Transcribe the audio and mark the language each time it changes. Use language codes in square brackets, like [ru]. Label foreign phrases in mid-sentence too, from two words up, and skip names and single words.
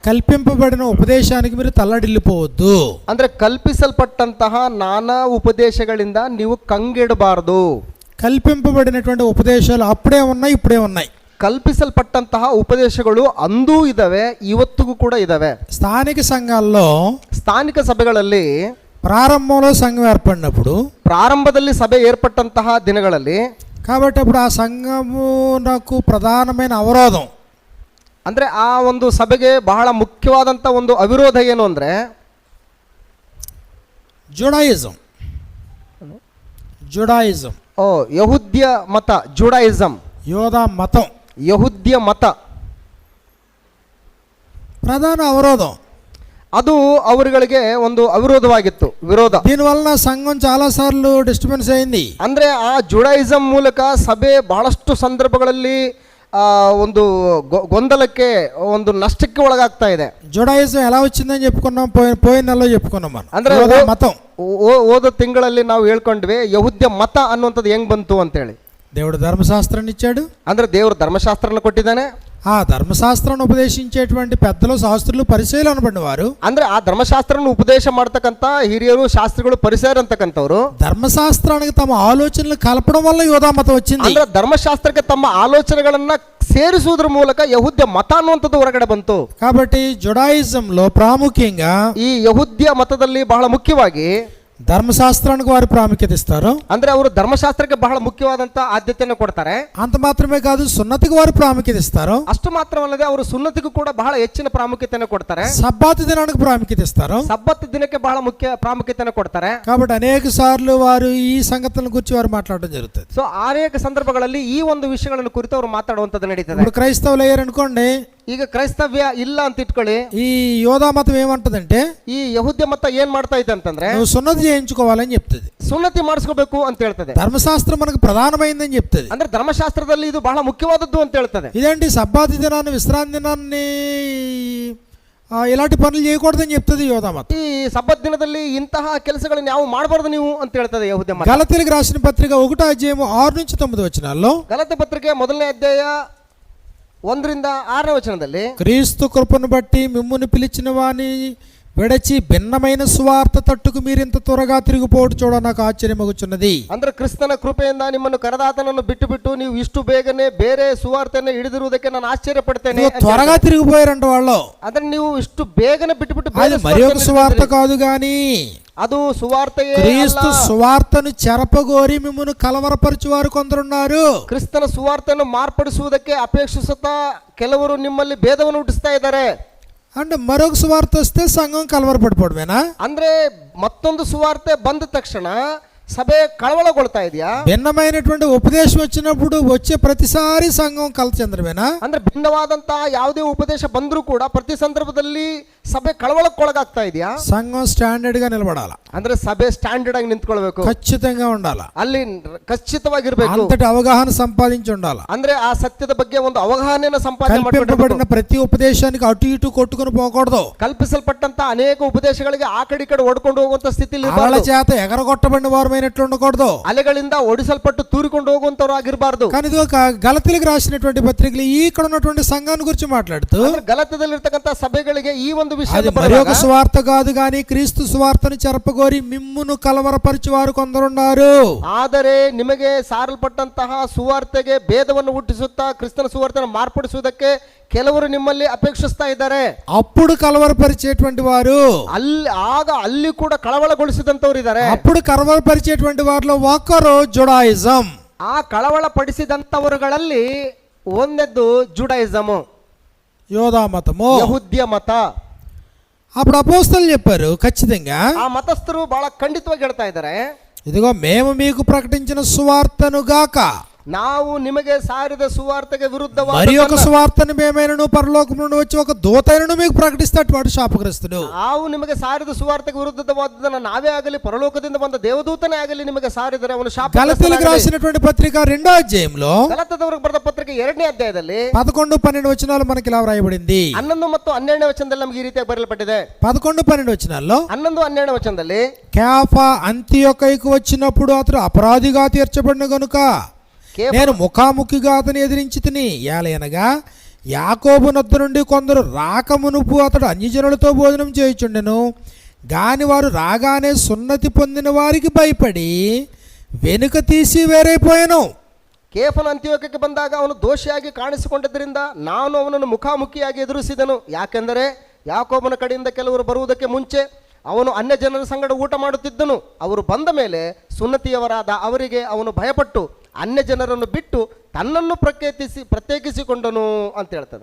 [te] కల్పింపబడిన ఉపదేశానికి మీరు తల్లడిల్లిపోవద్దు. [kn] ಅಂದ್ರೆ ಕಲ್ಪಿಸಲ್ಪಟ್ಟಂತಹ ನಾನಾ ಉಪದೇಶಗಳಿಂದ ನೀವು ಕಂಗೆಡಬಾರದು. [te] కల్పింపబడినటువంటి ఉపదేశాలు అప్పుడే ఉన్నాయి, ఇప్పుడే ఉన్నాయి. [kn] ಕಲ್ಪಿಸಲ್ಪಟ್ಟಂತಹ ಉಪದೇಶಗಳು ಅಂದೂ ಇದಾವೆ, ಇವತ್ತಿಗೂ ಕೂಡ ಇದಾವೆ. [te] స్థానిక సంఘాల్లో, [kn] ಸ್ಥಾನಿಕ ಸಭೆಗಳಲ್ಲಿ [te] ప్రారంభంలో సంఘం ఏర్పడినప్పుడు, [kn] ಪ್ರಾರಂಭದಲ್ಲಿ ಸಭೆ ಏರ್ಪಟ್ಟಂತಹ ದಿನಗಳಲ್ಲಿ, [te] కాబట్టి అప్పుడు ఆ సంఘమునకు ప్రధానమైన అవరోధం [kn] ಅಂದ್ರೆ ಆ ಒಂದು ಸಭೆಗೆ ಬಹಳ ಮುಖ್ಯವಾದಂಥ ಒಂದು ಅವಿರೋಧ ಏನು ಅಂದ್ರೆ ಜುಡಾಯಿಸಂ. ಯಹೂದ್ಯ ಮತ, ಜುಡಾಯಿಸಂ, [te] యోధా మతం, [kn] ಯಹೂದ್ಯ ಮತ [te] ప్రధాన అవరోధం. [kn] ಅದು ಅವರುಗಳಿಗೆ ಒಂದು ಅವಿರೋಧವಾಗಿತ್ತು, ವಿರೋಧ. [te] దీనివల్ల సంఘం చాలా సార్లు డిస్టర్బెన్స్ అయింది. [kn] ಅಂದ್ರೆ ಆ ಜುಡಾಯಿಸಂ ಮೂಲಕ ಸಭೆ ಬಹಳಷ್ಟು ಸಂದರ್ಭಗಳಲ್ಲಿ ಒಂದು ಗೊಂದಲಕ್ಕೆ, ಒಂದು ನಷ್ಟಕ್ಕೆ ಒಳಗಾಗ್ತಾ ಇದೆ. [te] జుడాయిజం ఎలా వచ్చిందని చెప్పుకున్నాం, పోయిన నెలలో చెప్పుకున్నాం మనం. [kn] ಅಂದ್ರೆ [te] మతం [kn] ಓದೋ ತಿಂಗಳಲ್ಲಿ ನಾವು ಹೇಳ್ಕೊಂಡ್ವಿ ಯಹೂದ್ಯ ಮತ ಅನ್ನುವಂಥದ್ದು ಹೆಂಗ್ ಬಂತು ಅಂತೇಳಿ. [te] దేవుడు ధర్మశాస్త్రాన్ని ఇచ్చాడు. [kn] ಅಂದ್ರೆ ದೇವರು ಧರ್ಮಶಾಸ್ತ್ರನ ಕೊಟ್ಟಿದ್ದಾನೆ. [te] ఆ ధర్మశాస్త్రాన్ని ఉపదేశించేటువంటి పెద్దలు, శాస్త్రులు, పరిచయులు అనబడిన వారు, [kn] ಅಂದ್ರೆ ಆ ಧರ್ಮಶಾಸ್ತ್ರನ ಉಪದೇಶ ಮಾಡ್ತಕ್ಕಂಥ ಹಿರಿಯರು, ಶಾಸ್ತ್ರಿಗಳು, ಪರಿಸರ ಅಂತಕ್ಕಂಥವ್ರು [te] ధర్మశాస్త్రానికి తమ ఆలోచనలు కలపడం వల్ల యోధా మతం వచ్చింది. [kn] ಅಂದ್ರೆ ಧರ್ಮಶಾಸ್ತ್ರಕ್ಕೆ ತಮ್ಮ ಆಲೋಚನೆಗಳನ್ನ ಸೇರಿಸುವುದರ ಮೂಲಕ ಯಹೂದ್ಯ ಮತ ಅನ್ನುವಂಥದ್ದು ಹೊರಗಡೆ ಬಂತು. [te] కాబట్టి జుడాయిజంలో ప్రాముఖ్యంగా [kn] ಈ ಯಹೂದ್ಯ ಮತದಲ್ಲಿ ಬಹಳ ಮುಖ್ಯವಾಗಿ [te] ధర్మశాస్త్రానికి వారు ప్రాముఖ్యత ఇస్తారు. [kn] ಅಂದ್ರೆ ಅವರು ಧರ್ಮಶಾಸ್ತ್ರಕ್ಕೆ ಬಹಳ ಮುಖ್ಯವಾದಂತ ಆದ್ಯತೆಯನ್ನು ಕೊಡ್ತಾರೆ. [te] అంత మాత్రమే కాదు, సున్నతికి వారు ప్రాముఖ్యత ఇస్తారు. [kn] ಅಷ್ಟು ಮಾತ್ರವಲ್ಲದೆ ಅವರು ಸುನ್ನತಿಗೂ ಕೂಡ ಬಹಳ ಹೆಚ್ಚಿನ ಪ್ರಾಮುಖ್ಯತೆಯನ್ನು ಕೊಡ್ತಾರೆ. [te] సబ్బాతు దినానికి ప్రాముఖ్యత ఇస్తారు. [kn] ಸಬ್ಬತ್ ದಿನಕ್ಕೆ ಬಹಳ ಮುಖ್ಯ ಪ್ರಾಮುಖ್ಯತೆಯನ್ನು ಕೊಡ್ತಾರೆ. [te] కాబట్టి అనేక సార్లు వారు ఈ సంగతుల గురించి వారు మాట్లాడడం జరుగుతుంది. [kn] ಸೊ ಅನೇಕ ಸಂದರ್ಭಗಳಲ್ಲಿ ಈ ಒಂದು ವಿಷಯಗಳನ್ನು ಕುರಿತು ಅವರು ಮಾತಾಡುವಂತದ್ದು ನಡೀತದೆ. [te] ఇప్పుడు క్రైస్తవులు అయ్యారనుకోండి, [kn] ಈಗ ಕ್ರೈಸ್ತವ್ಯ ಇಲ್ಲ ಅಂತ ಇಟ್ಕೊಳ್ಳಿ, [te] ఈ యోధా మతం ఏమంటదంటే [kn] ಈ ಯಹೂದ್ಯ ಮತ ಏನ್ ಮಾಡ್ತಾ ಇದೆ ಅಂತಂದ್ರೆ [te] నువ్వు సున్నతి చేయించుకోవాలని చెప్తుంది. [kn] ಸುನ್ನತಿ ಮಾಡಿಸ್ಕೋಬೇಕು ಅಂತ ಹೇಳ್ತದೆ. [te] ధర్మశాస్త్రం మనకు ప్రధానమైందని చెప్తుంది. [kn] ಅಂದ್ರೆ ಧರ್ಮಶಾಸ್ತ್ರದಲ್ಲಿ ಇದು ಬಹಳ ಮುಖ್ಯವಾದದ್ದು ಅಂತ ಹೇಳ್ತದೆ. [te] ఇదేంటి సబ్బాతు దినాన్ని, విశ్రాంతి దినాన్ని ఇలాంటి పనులు చేయకూడదని చెప్తుంది యోధా మతం. [kn] ಈ ಸಬ್ಬತ್ ದಿನದಲ್ಲಿ ಇಂತಹ ಕೆಲಸಗಳನ್ನು ಯಾವ ಮಾಡಬಾರದು ನೀವು ಅಂತ ಹೇಳ್ತದೆ ಯಹೂದ್ಯ ಮತ. [te] గలతీయులకు రాసిన పత్రిక 1:6-9 [kn] ಗಲಾತ್ಯ ಪತ್ರಿಕೆ 1ನೇ ಅಧ್ಯಾಯ 1-6 [te] క్రీస్తు కృపను బట్టి మిమ్మును పిలిచిన వాని విడచి భిన్నమైన సువార్త తట్టుకు మీరింత త్వరగా తిరిగిపోవడం చూడ నాకు ఆశ్చర్యమగుచున్నది. [kn] ಅಂದ್ರೆ ಕ್ರಿಸ್ತನ ಕೃಪೆಯಿಂದ ನಿಮ್ಮನ್ನು ಕರೆದಾತನನ್ನು ಬಿಟ್ಟು ಬಿಟ್ಟು ನೀವು ಇಷ್ಟು ಬೇಗನೆ ಬೇರೆ ಸುವಾರ್ತೆಯನ್ನು ಹಿಡಿದಿರುವುದಕ್ಕೆ ನಾನು ಆಶ್ಚರ್ಯ ಪಡ್ತೇನೆ. [te] త్వరగా తిరిగిపోయారంట వాళ్ళు. [kn] ಅಂದ್ರೆ ನೀವು ಇಷ್ಟು ಬೇಗನೆ ಬಿಟ್ಟು ಬಿಟ್ಟು [te] అది మరి ఒక సువార్త కాదు గాని [kn] ಅದು ಸುವಾರ್ತೆಯೇ [te] క్రీస్తు సువార్తను చెరపగోరి మిమ్మును కలవరపరచువారు కొందరున్నారు. [kn] ಕ್ರಿಸ್ತನ ಸುವಾರ್ತೆಯನ್ನು ಮಾರ್ಪಡಿಸುವುದಕ್ಕೆ ಅಪೇಕ್ಷಿಸುತ್ತಾ ಕೆಲವರು ನಿಮ್ಮಲ್ಲಿ ಭೇದವನ್ನು ಹುಟ್ಟಿಸ್ತಾ ಇದ್ದಾರೆ. [te] అంటే మరొక సువార్త వస్తే సంఘం కలవరపడిపోవడమేనా? [kn] ಅಂದ್ರೆ ಮತ್ತೊಂದು ಸುವಾರ್ತೆ ಬಂದ ತಕ್ಷಣ ಸಭೆ ಕಳವಳಗೊಡತಾ ಇದೆಯಾ? [te] భిన్నమైనటువంటి ఉపదేశం వచ్చినప్పుడు వచ్చే ప్రతిసారి సంఘం కలత చెందడమేనా? [kn] ಅಂದ್ರೆ ಭಿನ್ನವಾದಂತ ಯಾವುದೇ ಉಪದೇಶ ಬಂದರೂ ಕೂಡ ಪ್ರತಿ ಸಂದರ್ಭದಲ್ಲಿ ಸಭೆ ಕಳವಳಕ್ಕೊಳಗಾಗ್ತಾ ಇದೆಯಾ? [te] సంఘం స్టాండర్డ్ గా నిలబడాల. [kn] ಅಂದ್ರೆ ಸಭೆ ಸ್ಟ್ಯಾಂಡರ್ಡ್ ಆಗಿ ನಿಂತ್ಕೊಳ್ಬೇಕು, [te] ఖచ్చితంగా ఉండాల, [kn] ಅಲ್ಲಿ ಖಚಿತವಾಗಿರಬೇಕು, [te] అంతటి అవగాహన సంపాదించి ఉండాల. [kn] ಅಂದ್ರೆ ಆ ಸತ್ಯದ ಬಗ್ಗೆ ಒಂದು ಅವಗಾಹನೆಯನ್ನು ಸಂಪಾದನೆ [te] కల్పింపబడిన ప్రతి ఉపదేశానికి అటు ఇటు కొట్టుకొని పోకూడదు. [kn] ಕಲ್ಪಿಸಲ್ಪಟ್ಟಂತ ಅನೇಕ ಉಪದೇಶಗಳಿಗೆ ಆ ಕಡೆ ಈ ಕಡೆ ಓಡ್ಕೊಂಡು ಹೋಗುವಂತ ಸ್ಥಿತಿಯಲ್ಲಿ [te] ಅಲೆಗಳ చేత ఎగరగొట్టబడిన వారమైనట్లు ఉండకూడదు. [kn] ಅಲೆಗಳಿಂದ ಓಡಿಸಲ್ಪಟ್ಟು ತೂರಿಕೊಂಡು ಹೋಗುವಂತವರು ಆಗಿರಬಾರದು. [te] కానీ ఇది గలతీయులకు రాసినటువంటి పత్రికలు ఇక్కడ ఉన్నటువంటి సంఘాన్ని గురించి మాట్లాడుతూ [kn] ಗಲತೀಯುಲಲ್ಲಿರ್ತಕ್ಕಂತ ಸಭೆಗಳಿಗೆ ಈ ಒಂದು ವಿಷಯ [te] మరి ఒక సువార్త కాదు కానీ క్రీస్తు సువార్తను చెరపగోరి మిమ్మును కలవరపరిచేవారు కొందరున్నారు. [kn] ಆದರೆ ನಿಮಗೆ ಸಾರಲ್ಪಟ್ಟಂತಹ ಸುವಾರ್ತೆಗೆ ಭೇದವನ್ನು ಹುಟ್ಟಿಸುತ್ತಾ ಕ್ರಿಸ್ತನ ಸುವಾರ್ತೆಯನ್ನು ಮಾರ್ಪಡಿಸುವುದಕ್ಕೆ ಕೆಲವರು ನಿಮ್ಮಲ್ಲಿ ಅಪೇಕ್ಷಿಸ್ತಾ ಇದ್ದಾರೆ. [te] అప్పుడు కలవరపరిచేటువంటి వారు [kn] ಅಲ್ಲಿ ಕೂಡ ಕಳವಳಗೊಳಿಸಿದಂತವರು ಇದ್ದಾರೆ. [te] అప్పుడు కలవరపరిచేటువంటి వారిలో ఒకరు జుడాయిజం. [kn] ಆ ಕಳವಳ ಪಡಿಸಿದಂತವರುಗಳಲ್ಲಿ ಒಂದೆದ್ದು ಜುಡಾಯಿಸಮ್, [te] యోధా మతము, [kn] ಯಹೂದ್ಯ ಮತ. [te] అప్పుడు అపోస్తలులు చెప్పారు ఖచ్చితంగా, [kn] ಆ ಮತಸ್ಥರು ಬಹಳ ಖಂಡಿತವಾಗಿ ಹೇಳ್ತಾ ಇದ್ದಾರೆ, [te] ఇదిగో మేము మీకు ప్రకటించిన సువార్తను గాక, [kn] ನಾವು ನಿಮಗೆ ಸಾರಿದ ಸುವಾರ್ತೆಗೆ ವಿರುದ್ಧವಾದ [te] మరి ఒక సువార్తను మేమైనను పరలోకం నుండి వచ్చి ఒక దూతైనను మీకు ప్రకటిస్తాడు వాడు శాపగ్రస్తుడు. [kn] ನಾವು ನಿಮಗೆ ಸಾರಿದ ಸುವಾರ್ತೆಗೆ ವಿರುದ್ಧವಾದದನ್ನು ನಾವೇ ಆಗಲಿ ಪರಲೋಕದಿಂದ ಬಂದ ದೇವದೂತನೇ ಆಗಲಿ ನಿಮಗೆ ಸಾರಿದರೆ ಅವನು ಶಾಪಗ್ರಸ್ತನಾಗಲಿ. [te] గలతీయులకు రాసినటువంటి పత్రిక 2వ అధ్యాయంలో [kn] ಗಲಾತ್ಯದವರಿಗೆ ಬರೆದ ಪತ್ರಿಕೆ 2ನೇ ಅಧ್ಯಾಯದಲ್ಲಿ [te] 11-12 వచనాలు మనకి ఇలా వ్రాయబడింది. [kn] 11 ಮತ್ತು 12ನೇ ವಚನದಲ್ಲಿ ನಮಗೆ ಈ ರೀತಿಯಾಗಿ ಬರೆಯಲ್ಪಟ್ಟಿದೆ. [te] 11-12 వచనాల్లో [kn] 11-12ನೇ వచನದಲ್ಲಿ [te] కేఫా అంతియొకైకు వచ్చినప్పుడు అతడు అపరాధిగా తీర్చబడిన గనుక నేను ముఖాముఖిగా అతని ఎదిరించి తిని, ఏలయనగా యాకోబు నొద్ద నుండి కొందరు రాకమునుపు అతడు అన్యజనులతో భోజనం చేయుచుండెను. గాని వారు రాగానే సున్నతి పొందిన వారికి భయపడి వెనుక తీసి వేరైపోయాను. [kn] ಕೇಫನು ಅಂತ್ಯೋಕ್ಯಕ್ಕೆ ಬಂದಾಗ ಅವನು ದೋಷಿಯಾಗಿ ಕಾಣಿಸಿಕೊಂಡಿದ್ದರಿಂದ ನಾನು ಅವನನ್ನು ಮುಖಾಮುಖಿಯಾಗಿ ಎದುರಿಸಿದನು. ಯಾಕೆಂದರೆ ಯಾಕೋಬನ ಕಡೆಯಿಂದ ಕೆಲವರು ಬರುವುದಕ್ಕೆ ಮುಂಚೆ ಅವನು ಅನ್ಯ ಜನರ ಸಂಗಡ ಊಟ ಮಾಡುತ್ತಿದ್ದನು. ಅವರು ಬಂದ ಮೇಲೆ ಸುನ್ನತಿಯವರಾದ ಅವರಿಗೆ ಅವನು ಭಯಪಟ್ಟು ಅನ್ಯ ಜನರನ್ನು ಬಿಟ್ಟು ತನ್ನನ್ನು ಪ್ರತ್ಯೇಕಿಸಿಕೊಂಡನು ಅಂತ ಹೇಳ್ತಾನೆ.